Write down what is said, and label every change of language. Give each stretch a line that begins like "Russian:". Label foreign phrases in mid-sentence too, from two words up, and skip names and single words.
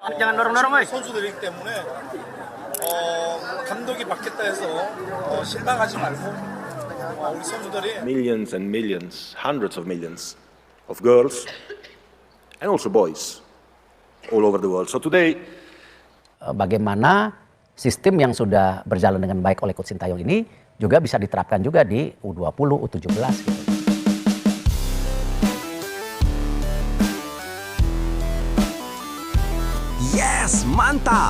Indonesian: jangan dorong-dorong, woi.
Korean: 선수들이기 때문에 감독이 바뀌었다 해서 실망하지 말고 우리 선수들이
English: Millions and millions, hundreds of millions of girls and also boys all over the world. So today,
Indonesian: bagaimana sistem yang sudah berjalan dengan baik oleh Coach Sintayong ini juga bisa diterapkan juga di U20, U17 gitu. Yes, mantap!